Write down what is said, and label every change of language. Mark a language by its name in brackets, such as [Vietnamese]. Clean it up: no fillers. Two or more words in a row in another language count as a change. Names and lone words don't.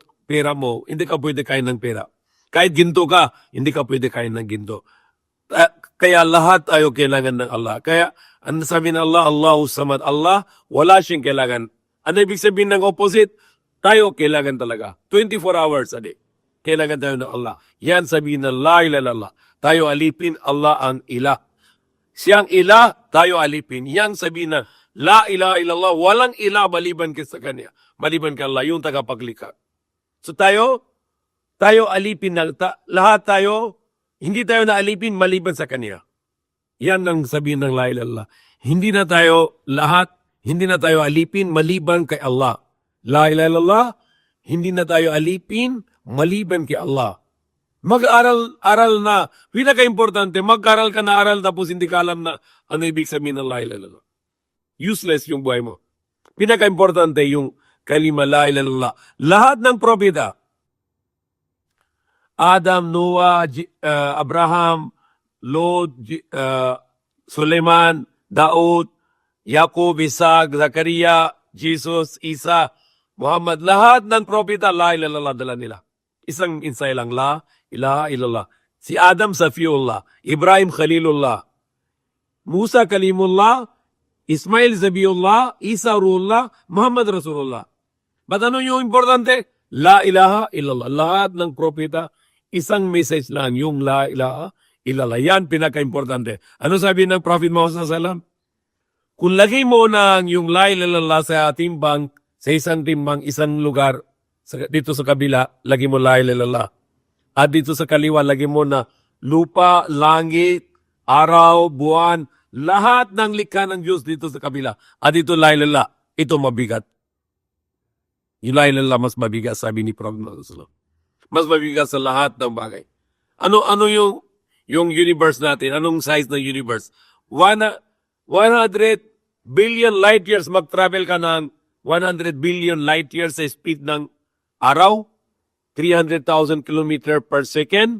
[Filipino] Pera mo, hindi ka pwede kain ng pera. Kahit ginto ka, hindi ka pwede kain ng ginto. Kaya lahat tayo kailangan ng Allah. Kaya, ang sabi ng Allah, [Arabic] الله الصمد, [Filipino] Allah, wala siyang kailangan. Ano ibig sabihin ng opposite? Tayo kailangan talaga. 24 [English] hours a day. [Filipino] Kailangan tayo ng Allah. Yan sabihin ng [Arabic] لا إله إلا الله. [Filipino] Tayo alipin, Allah ang ilah. Siyang ilah, tayo alipin. Yan sabihin ng [Arabic] لا إله إلا الله. [Filipino] Walang ilah maliban sa Kanya. Maliban kay Allah, yung tagapaglikha. So tayo alipin na, lahat tayo, hindi tayo naalipin maliban sa Kanya. Yan ang sabihin ng [Arabic] لا إله إلا الله. [Filipino] Hindi na tayo alipin maliban kay Allah. [Arabic] لا إله إلا الله, [Filipino] hindi na tayo alipin maliban kay Allah. Mag-aral na. Pinaka-importante, mag-aral ka na aral tapos hindi ka alam na ano ibig sabihin ng [Arabic] لا إله إلا الله. [Filipino] Useless yung buhay mo. Pinaka-importante yung [Arabic] كلمة لا إله إلا الله. [Filipino] Lahat ng propeta, Adam, Noah, Abraham, Lot, Suleiman, Daud, Yakub, Isaac, Zakaria, Jesus, Isa, Muhammad, lahat ng propeta, [Arabic] لا إله إلا الله [Filipino] dala nila. Isang insay lang, [Arabic] لا إله إلا الله. [Filipino] Si Adam, Safiullah, Ibrahim, Khalilullah, Musa, Kalimullah, Ismail, Zabiullah, Isa, Ruhullah, Muhammad, Rasulullah. But ano yung importante? [Arabic] لا إله إلا الله. [Filipino] Lahat ng propeta, isang message lang, yung [Arabic] لا إله إلا الله. [Filipino] Yan pinaka-importante. Ano sabi ng Prophet Muhammad sallallahu? Kung lagay mo ng yung [Arabic] لا إله إلا الله [Filipino] sa timbang, sa isang timbang, isang lugar, dito sa kabila, lagi mo [Arabic] لا إله إلا الله. [Filipino] At dito sa kaliwa, lagi mo na lupa, langit, araw, buwan, lahat ng likha ng Diyos dito sa kabila. At dito [Arabic] لا إله إلا الله, [Filipino] ito mabigat. Yung [Arabic] لا إله إلا الله [Filipino] mas mabigat, sabi ni Prophet Muhammad sallallahu. Mas mabigat sa lahat ng bagay. Ano yung universe natin? Anong size ng universe? [English] 100 billion light years, [Filipino] mag-travel ka ng [English] 100 billion light years [Filipino] sa speed ng araw, [English] 300,000 km per second.